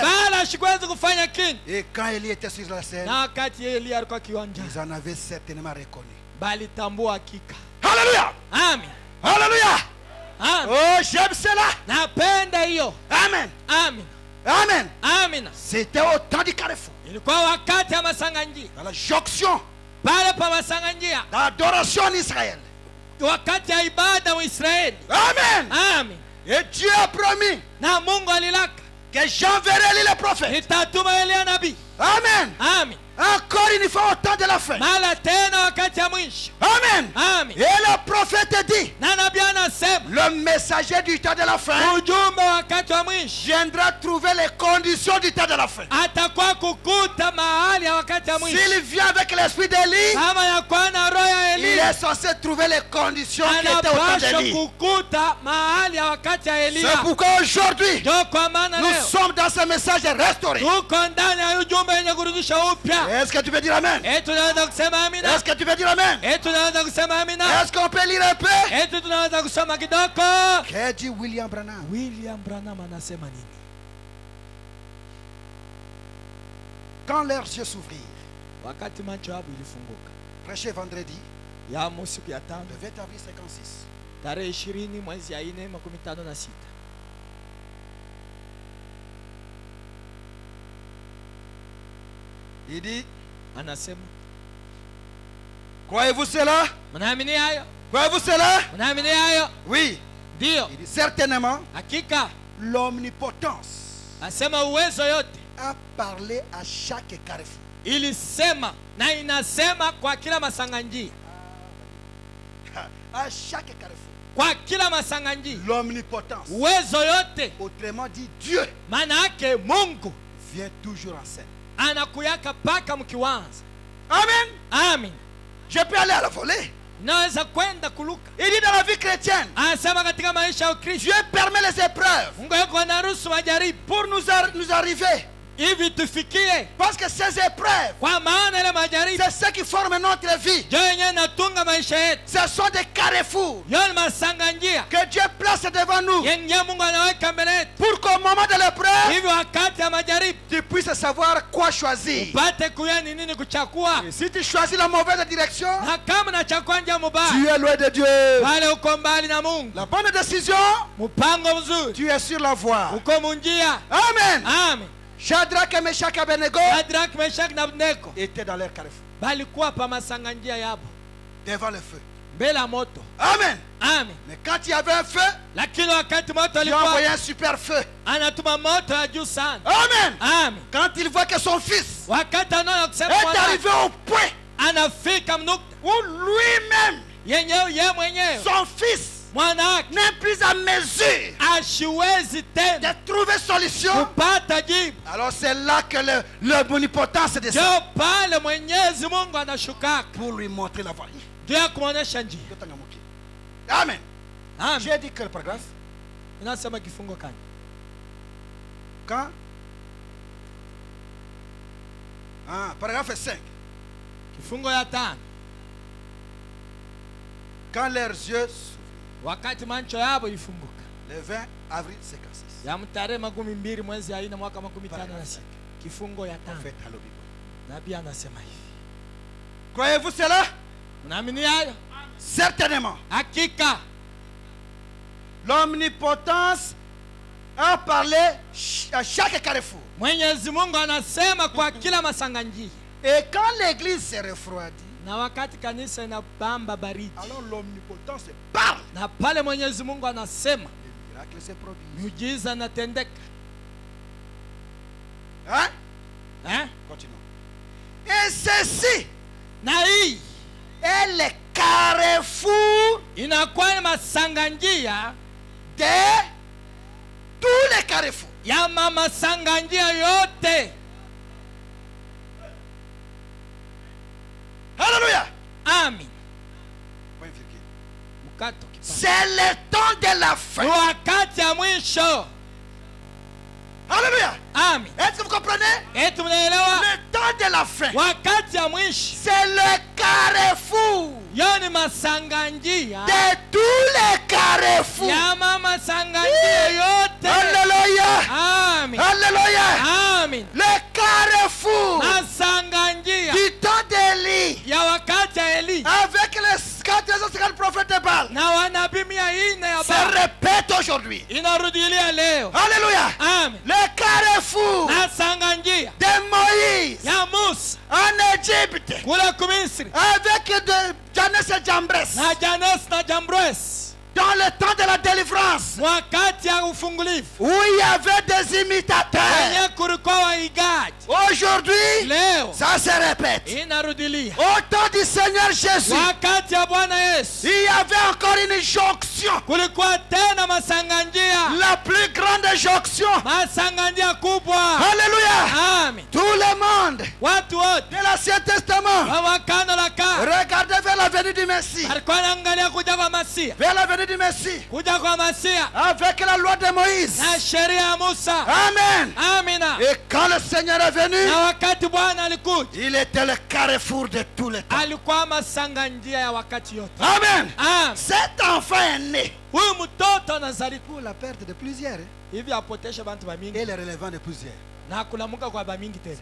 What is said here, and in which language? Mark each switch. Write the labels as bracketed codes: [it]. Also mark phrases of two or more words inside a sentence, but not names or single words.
[sw] Baal hashikuwezi kufanya kitu. [fr] Et quand Élie était sur la scène, [sw] Na wakati Elia alikuwa kiwanja, [fr] ils en avaient certainement reconnu. [sw] balitambua hakika. [fr] Alléluia. [sw] Amen. [fr] Alléluia. [sw] Amen. [fr] Oh, j'aime cela. [sw] Napenda hiyo. [fr] Amen. [sw] Amen. [fr] Amen. [sw] Amen. [fr] C'était au temps du carrefour. [sw] Ilikuwa wakati ya masanganjia. [fr] Dans la jonction [sw] Pale pa masanganjia. [fr] d'adoration en Israël. [sw] Wakati ya ibada wa Israeli. [fr] Amen. [sw] Amen. [fr] Et Dieu a promis [sw] Na Mungu alilaka [fr] que j'enverrai Élie le prophète. [sw] nitatuma Elia nabii. [fr] Amen. [sw] Amen. [fr] Encore une fois au temps de la fin. [sw] Mara tena wakati ya mwisho. [fr] Amen. [sw] Amen. [fr] Et le prophète dit, [sw] Na nabii anasema [fr] le messager du temps de la fin [sw] ujumbe wakati wa mwisho [fr] viendra trouver les conditions du temps de la fin. [sw] atakuwa kukuta mahali ya wakati ya mwisho. [fr] S'il vient avec l'esprit d'Élie, [sw] Kama yakuwa na roho ya [fr] il [sw] Elia, [fr] est censé trouver les conditions qui étaient au temps [sw] anapaswa [fr] d'Élie. [sw] kukuta mahali ya wakati ya [fr] C'est [sw] Elia. [fr] pourquoi aujourd'hui, [sw] Ndio kwa maana [fr] nous [sw] leo [fr] sommes dans ce message restauré. [sw] tuko ndani ya ujumbe wenye kurudisha upya. [fr] Est-ce que tu veux dire Amen? [sw] Tunaweza kusema amina. [fr] Est-ce que tu veux dire Amen? [sw] Tunaweza kusema amina. [fr] Est-ce qu'on peut lire un peu? [sw] Tunaweza kusoma kidogo. [fr] Qu'a dit William Branham? [sw] William Branham anasema nini? [fr] Quand leurs yeux s'ouvrirent, [sw] Wakati macho yao ilifunguka. [fr] prêché vendredi, [sw] Ya siku ya tano, [fr] le 20 avril 56. [sw] tarehe 20 mwezi ya 4 56. [fr] Il dit, [sw] Anasema, [fr] croyez-vous cela? [sw] mnaamini hayo? [fr] Croyez-vous cela? [sw] Mnaamini hayo? [fr] Oui. [sw] Ndio. [fr] Il dit, certainement, [sw] Hakika [fr] l'omnipotence [sw] asema uwezo yote [fr] a parlé à chaque carrefour. [sw] ilisema na inasema kwa kila masanganjia. [fr] À chaque carrefour. [sw] Kwa kila masanganjia. [fr] L'omnipotence, [sw] Uwezo yote, [fr] autrement dit Dieu, [sw] maana yake Mungu [fr] vient toujours en scène. [sw] anakuyaka paka mkiwanza. [fr] Amen. [sw] Amen. [fr] Je peux aller à la volée. [sw] Naweza kwenda kuluka. [fr] Il dit dans la vie chrétienne, [sw] Anasema katika maisha ya Ukristo, [fr] Dieu permet les épreuves [sw] Mungu yuko anaruhusu majaribu [fr] pour nous arriver. [sw] hivi tufikie, [fr] Parce que ces épreuves, [sw] kwa maana ile majaribu [fr] c'est ce qui forme notre vie. [sw] ndio yenyewe natunga maisha yetu. [fr] Ce sont des carrefours [sw] Yo ni masanganjia [fr] que Dieu place devant nous [sw] yenye Mungu anaweka mbele yetu, [fr] pour qu'au moment de l'épreuve, [sw] hivi wakati ya majaribu [fr] tu puisses savoir quoi choisir. [sw] upate kujua ni nini kuchakua. [fr] Et si tu choisis la mauvaise direction, [sw] Na kama nachakua njia mubaya, [fr] tu es loin de Dieu. [sw] pale uko mbali na Mungu. [fr] La bonne décision, [sw] Mpango mzuri [fr] tu es sur la voie. [sw] uko munjia. [fr] Amen. [sw] Amen. [fr] Shadrach et Meshach et Abednego [sw] Shadrach, Meshach na Abednego [fr] étaient dans leur carrefour, [sw] balikuwa pa masanganjia yabo [fr] devant le feu. [sw] mbele ya moto. [fr] Amen. [sw] Amen. [fr] Mais quand il y avait un feu, [sw] Lakini wakati moto [fr] Dieu a envoyé [sw] alikuwa [fr] un super feu. [sw] anatuma moto ya juu sana. [fr] Amen. [sw] Amen. [fr] Quand il voit que son fils [sw] Wakati anaona kusema [fr] est [sw] mwana [fr] arrivé au point [sw] anafika mnukta [fr] où lui-même, [sw] yenyewe ye mwenyewe [fr] son fils, [sw] mwana wake [fr] n'est plus à mesure [sw] ashiwezi tena [fr] de trouver solution, [sw] kupata jibu, [fr] alors c'est là que l'omnipotence descend [sw] ndio pale Mwenyezi Mungu anashukaka [fr] pour lui montrer la voie. [sw] ndio ya kumwonyesha njia. [fr] Amen. [sw] Amen. [fr] J'ai dit quel paragraphe? [sw] Unasema kifungo kani? [fr] Quand? Paragraphe 5. [sw] Kifungo ya 5. [fr] Quand leurs yeux s'ouvrent, [sw] Wakati macho yabo ifunguka. [fr] le 20 avril 56. [sw] Ya mtarehe 12 mwezi ya 4 mwaka 56. Kifungo ya 5. [fr] Prophète à l'Obibo. [sw] Nabii anasema hivi. [fr] Croyez-vous cela? [sw] Unaamini hayo? [fr] Certainement. [sw] Hakika [fr] L'omnipotence a parlé à chaque carrefour. [sw] Mwenyezi Mungu anasema kwa kila masanganjia. [fr] Et quand l'église s'est refroidie, [sw] Na wakati kanisa inabamba baridi, [fr] alors l'omnipotence parle. [sw] na pale Mwenyezi Mungu anasema [fr] Le miracle se produit. [sw] miujiza inatendeka. [fr] Hein? Continuons. Et ceci [sw] Na hii [fr] est le carrefour [sw] inakuwa ni masanganjia [fr] de tous les carrefours. [sw] ya masanganjia yote. [fr] Alléluia. [sw] Amen. [fr] Point virgule. [sw] mkato kipande. [fr] C'est le temps de la fin. [sw] Ni wakati ya mwisho. [fr] Alléluia. [sw] Amen. [fr] Est-ce que vous comprenez? [sw] Eti mnaelewa? [fr] Le temps de la fin. [sw] Wakati ya mwisho. [fr] C'est le carrefour [sw] Yo ni masanganjia. [fr] de tous les carrefours. [sw] Ya mama sanganjia yote. [fr] Alléluia. [sw] Amen. [fr] Alléluia. [sw] Amen. [fr] Le carrefour [sw] Masanganjia. [fr] du temps d'Élie. [sw] Ya wakati ya Eli. [fr] Avec les 450 prophètes de Baal. [sw] Na wanabii 400 ya [fr] Se [sw] Baal. [fr] répète aujourd'hui. [sw] Inarudilia leo. [fr] Alléluia. [sw] Amen. [fr] Le carrefour [sw] Masanganjia. [fr] de Moïse [sw] Ya Musa. [fr] en Égypte. [sw] Kula kumisri. [fr] Avec de Jannes et Jambres. [sw] Na Janes na Jambres. [fr] Dans le temps de la délivrance. [sw] Wakati ya ufungulifu. [fr] Où il y avait des imitateurs. [sw] Kwenye kulikuwa waigaji. [fr] Aujourd'hui, [sw] Leo. [fr] ça se répète. [sw] Inarudilia. [fr] Au temps du Seigneur Jésus, [sw] Wakati ya Bwana Yesu. [fr] il y avait encore une jonction. [sw] Kulikuwa tena masanganjia. [fr] La plus grande jonction. [sw] Masanganjia kubwa. [fr] Alléluia. [sw] Amen. [fr] Tout le monde [sw] Watu wote [fr] de l'Ancien Testament, [sw] wa Agano la Kale [fr] regardez vers la venue du Messie. [sw] alikuwa anaangalia kuja kwa Masia. [fr] Vers la venue du Messie. [sw] Kuja kwa Masia [fr] Avec la loi de Moïse. [sw] na sheria ya Musa. [fr] Amen. [sw] Amina. [fr] Et quand le Seigneur est venu, [sw] Na wakati Bwana alikuja, [fr] il était le carrefour de tous les temps. [sw] alikuwa masanganjia ya wakati yote. [fr] Amen. [sw] Amen. [fr] Cet enfant est né [sw] Huyu mtoto anazaliwa [fr] pour la perte de plusieurs [sw] hivi apoteshe bantu bamingi [fr] et le relevant de plusieurs. [sw] na kulamuka kwa bamingi tena.